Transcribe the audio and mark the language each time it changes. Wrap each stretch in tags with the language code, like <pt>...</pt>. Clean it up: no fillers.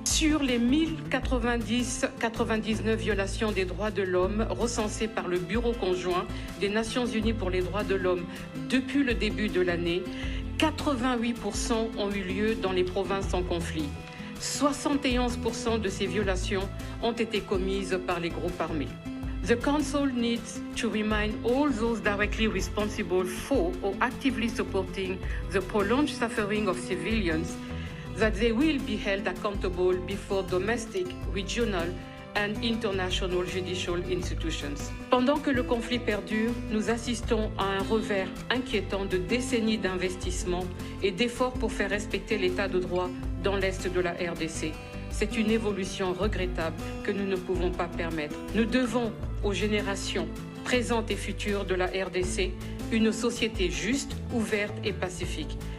<fr>Sur les 1099 violations des droits de l'homme recensées par le Bureau conjoint des Nations Unies pour les droits de l'homme depuis le début de l'année, 88% ont eu lieu dans les provinces en conflit. 71% de ces violations ont été commises par les groupes armés.</fr> <en>The Council needs to remind all those directly responsible for or actively supporting the prolonged suffering of civilians that they will be held accountable before domestic, regional and international judicial institutions.</en> <fr>Pendant que le conflit perdure, nous assistons à un revers inquiétant de décennies d'investissements et d'efforts pour faire respecter l'état de droit dans l'Est de la RDC. C'est une évolution regrettable que nous ne pouvons pas permettre. Nous devons aux générations présentes et futures de la RDC une société juste, ouverte et pacifique.</fr>